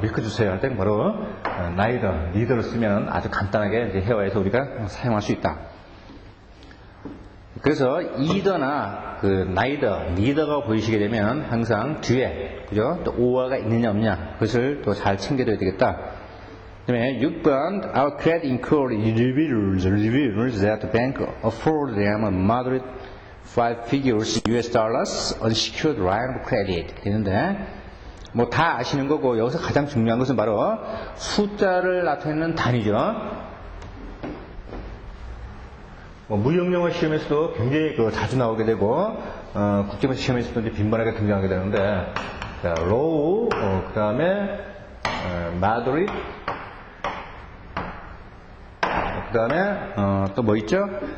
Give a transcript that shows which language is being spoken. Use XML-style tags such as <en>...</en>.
<ko>밀크 주세요 할 때는 바로 neither를 쓰면 아주 간단하게 이제 회화에서 우리가 사용할 수 있다. 그래서 either나 neither가 보이시게 되면 항상 뒤에, 그죠? 또 or가 있느냐 없느냐 그것을 또 잘 챙겨둬야 되겠다.</ko> <en>그 다음에 6번 Our credit include individuals that the bank afford them a moderate 5 figures US dollars unsecured line of credit</en> <ko>되는데 뭐 다 아시는 거고 여기서 가장 중요한 것은 바로 숫자를 나타내는 단위죠. 무역영어 시험에서도 굉장히 자주 나오게 되고 국제관 시험에서도 이제 빈번하게 등장하게 되는데 자, low, 그 다음에 moderate, 그 다음에 또 뭐 있죠?</ko>